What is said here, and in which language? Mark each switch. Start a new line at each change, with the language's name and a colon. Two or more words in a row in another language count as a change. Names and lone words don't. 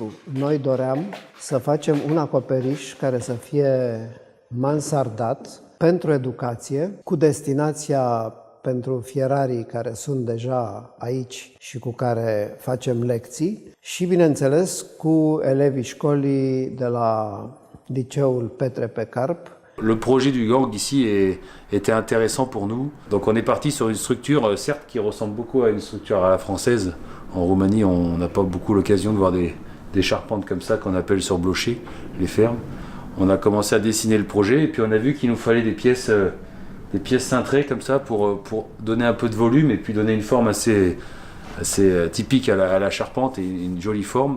Romanian: Noi doream să facem un acoperiș care să fie mansardat pentru educație, cu destinația pentru fierarii care sunt deja aici și cu care facem lecții și, bineînțeles, cu elevii școlii de la liceul Petre Pecarp.
French: Le projet du gang ici était intéressant pour nous. Donc on est parti sur une structure, certes, qui ressemble beaucoup à une structure à la française. En Roumanie, on n'a pas beaucoup l'occasion de voir des charpentes comme ça qu'on appelle sur blocher, les fermes. On a commencé à dessiner le projet et puis on a vu qu'il nous fallait des pièces cintrées comme ça pour donner un peu de volume et puis donner une forme assez typique à la charpente et une jolie forme.